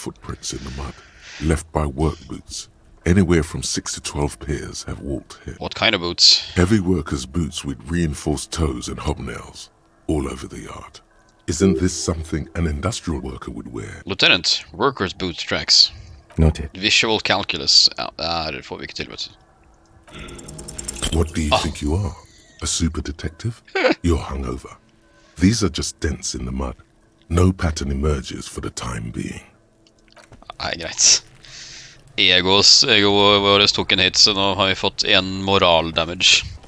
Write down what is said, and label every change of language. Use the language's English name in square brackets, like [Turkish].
[English] Footprints in the mud, left by work boots. Anywhere from 6 to 12 pairs have walked here. What kind of boots? Heavy workers' boots with reinforced toes and hobnails, all over the yard. Isn't this something an industrial worker would wear? Lieutenant, workers' boot tracks. Noted. Visual calculus. [Norwegian] Ja, det får vi ikke til, vet du. [English] What do you think you are? A super detective? You're hungover. These are just dents in the mud. No pattern emerges for the time being. [Norwegian] Nei, greit. Ego våres tok en hit, så nå har vi fått en moral damage.